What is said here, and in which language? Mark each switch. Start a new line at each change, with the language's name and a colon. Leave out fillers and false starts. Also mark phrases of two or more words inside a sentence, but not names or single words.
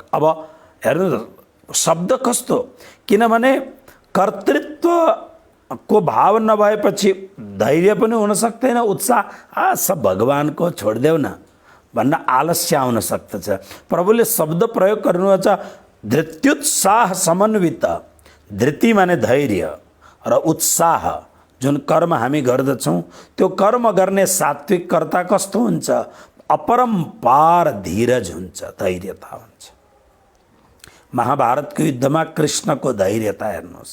Nepali: अब हेर्नु शब्द कस्तो, किनभने कर्तृत्वको भाव नभएपछि धैर्य पनि हुन सक्दैन, उत्साह सब भगवानको छोडिदेऊ न भन्न आलस्य आउन सक्दछ। प्रभुले शब्द प्रयोग गर्नुहुन्छ
Sanskrit: धृत्युत्साह समन्वित।
Nepali: धृति माने धैर्य र उत्साह, जुन कर्म हामी गर्दछौँ त्यो कर्म गर्ने सात्विक कर्ता कस्तो हुन्छ? अपरम्पार धीरज हुन्छ, धैर्यता हुन्छ। महाभारतको युद्धमा कृष्णको धैर्यता हेर्नुहोस्।